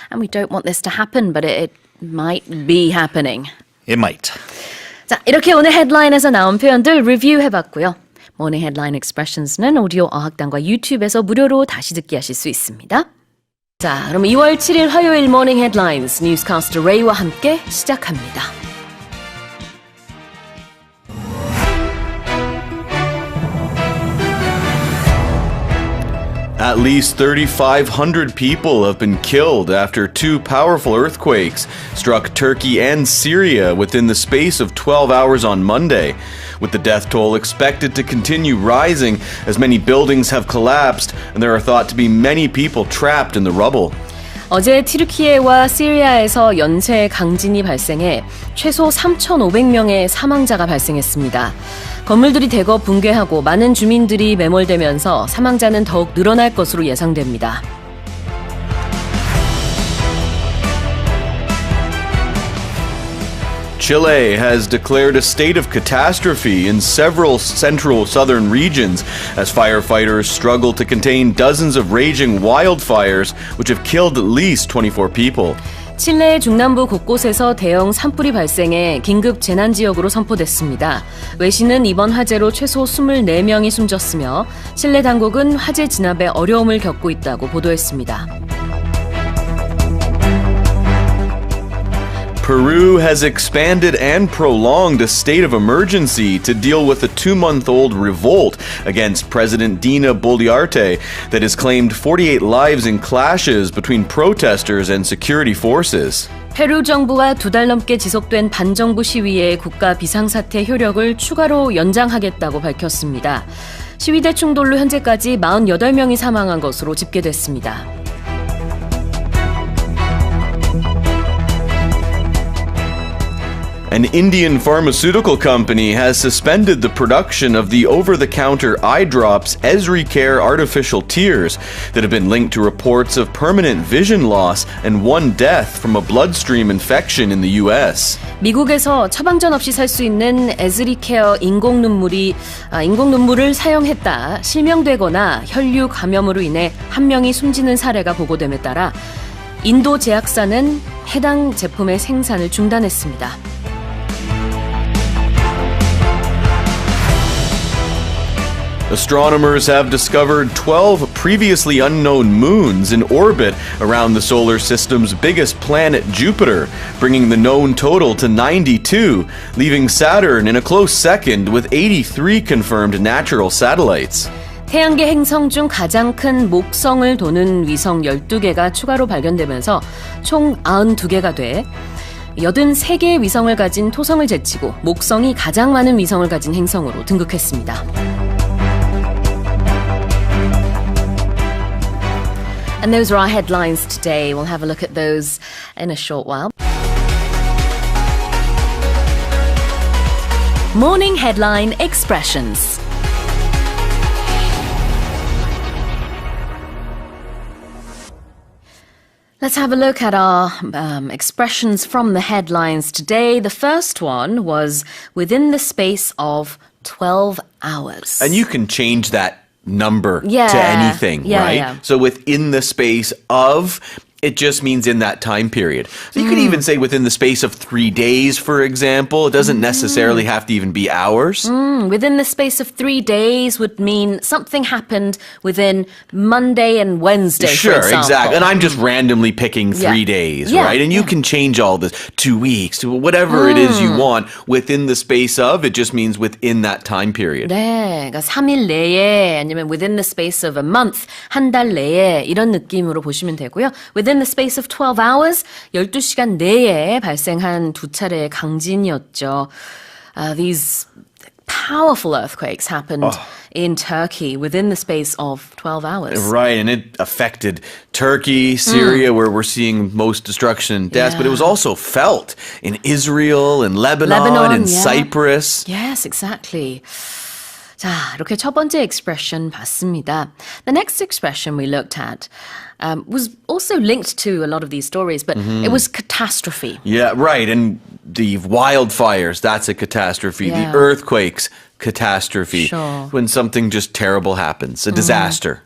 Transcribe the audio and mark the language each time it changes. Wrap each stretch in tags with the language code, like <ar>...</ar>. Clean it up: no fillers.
<en>And we don't want this to happen, but it might be happening. It might.</en> <ko>자, 이렇게 오늘 헤드라인에서 나온 표현들 리뷰해봤고요. 모닝 헤드라인 expressions는 오디오 어학당과 유튜브에서 무료로 다시 듣기 하실 수 있습니다. 자, 그럼 2월 7일 화요일 모닝 헤드라인스 뉴스캐스터 레이와 함께 시작합니다.</ko> <en>At least 3,500 people have been killed after two powerful earthquakes struck Turkey and Syria within the space of 12 hours on Monday, with the death toll expected to continue rising as many buildings have collapsed and there are thought to be many people trapped in the rubble.</en> <ko>어제 튀르키예와 시리아에서 연쇄 강진이 발생해 최소 3,500명의 사망자가 발생했습니다. 건물들이 대거 붕괴하고 많은 주민들이 매몰되면서 사망자는 더욱 늘어날 것으로 예상됩니다.</ko> <en>Chile has declared a state of catastrophe in several central southern regions as firefighters struggle to contain dozens of raging wildfires which have killed at least 24 people.</en> <ko>칠레의 중남부 곳곳에서 대형 산불이 발생해 긴급 재난지역으로 선포됐습니다. 외신은 이번 화재로 최소 24명이 숨졌으며 칠레 당국은 화재 진압에 어려움을 겪고 있다고 보도했습니다.</ko> <en>Peru has expanded and prolonged a state of emergency to deal with a 2-month-old revolt against President Dina Boluarte that has claimed 48 lives in clashes between protesters and security forces.</en> <ko>페루 정부와 2달 넘게 지속된 반정부 시위의 국가 비상사태 효력을 추가로 연장하겠다고 밝혔습니다. 시위대 충돌로 현재까지 48명이 사망한 것으로 집계됐습니다.</ko> <en>An Indian pharmaceutical company has suspended the production of the over-the-counter eye drops Esricare artificial tears that have been linked to reports of permanent vision loss and one death from a bloodstream infection in the U.S.</en> <ko>미국에서 처방전 없이 살 수 있는 에즈리케어 인공눈물을 사용했다 실명되거나 혈류 감염으로 인해 한 명이 숨지는 사례가 보고됨에 따라 인도 제약사는 해당 제품의 생산을 중단했습니다.</ko> <en>Astronomers have discovered 12 previously unknown moons in orbit around the solar system's biggest planet, Jupiter, bringing the known total to 92, leaving Saturn in a close second with 83 confirmed natural satellites.</en> <ko>태양계 행성 중 가장 큰 목성을 도는 위성 12개가 추가로 발견되면서 총 92개가 돼 83개의 위성을 가진 토성을 제치고 목성이 가장 많은 위성을 가진 행성으로 등극했습니다.</ko> <en>And those are our headlines today. We'll have a look at those in a short while. Morning Headline Expressions. Let's have a look at our expressions from the headlines today. The first one was within the space of 12 hours. And you can change that number Yeah. to anything, Yeah, right? yeah. So within the space of, It just means in that time period. So you could even say within the space of 3 days, for example. It doesn't necessarily have to even be hours. Within the space of 3 days would mean something happened within Monday and Wednesday, Sure, for example. exactly. And I'm just randomly picking 3 days, right? And you can change all this, 2 weeks, to whatever it is you want within the space of. It just means within that time period.</en> <ko>네, 그러니까 3일 내에 아니면</ko> <en>within the space of a month,</en> <ko>한 달 내에 이런 느낌으로 보시면 되고요.</ko> <en>Within the space of 12 hours,</en> <ko>12시간 내에 발생한 두 차례의 강진이었죠.</ko> <en>These powerful earthquakes happened in Turkey within the space of 12 hours. Right, and it affected Turkey, Syria, where we're seeing most destruction and deaths, but it was also felt in Israel, in Lebanon, in Cyprus. Yes, exactly.</en> <ko>자, 이렇게 첫 번째 expression 봤습니다.</ko> <en>The next expression we looked at was also linked to a lot of these stories, but it was catastrophe. Yeah, right, and the wildfires, that's a catastrophe. Yeah. The earthquakes, catastrophe. Sure. When something just terrible happens, a disaster.</en>